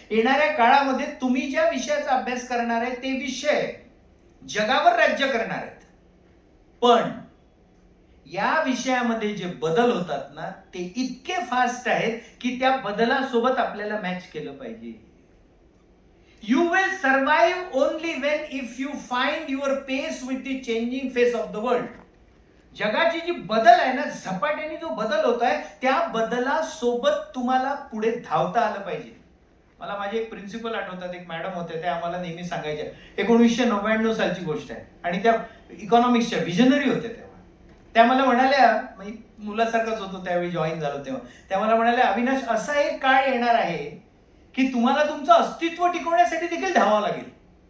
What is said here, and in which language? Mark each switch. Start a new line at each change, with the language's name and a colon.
Marathi: येणाऱ्या काळामध्ये तुम्ही ज्या विषयाचा अभ्यास करणार आहे ते विषय जगावर राज्य करणार आहेत. पण या विषयामध्ये जे बदल होतात ना, ते इतके फास्ट आहेत की त्या बदलासोबत आपल्याला मॅच केलं पाहिजे.
English: You will survive only when if you find your pace with the changing face of the world.
Marathi: जगाची जी बदल आहे ना, झपाट्याने जो बदल होत आहे, त्या बदलासोबत तुम्हाला पुढे धावता आलं पाहिजे. मला माझे एक प्रिन्सिपल आठवतात, एक मॅडम होते, त्या आम्हाला नेहमी सांगायच्या. 1999 सालची गोष्ट आहे आणि त्या इकॉनॉमिक्सच्या विजनरी होत्या. तेव्हा त्या मला म्हणाल्या, म्हणजे मुलासारखंच होतो त्यावेळी जॉईन झालो तेव्हा, त्या मला म्हणाल्या, अविनाश, असा एक काळ येणार आहे की तुम्हाला तुमचं अस्तित्व टिकवण्यासाठी देखील धावावं लागेल.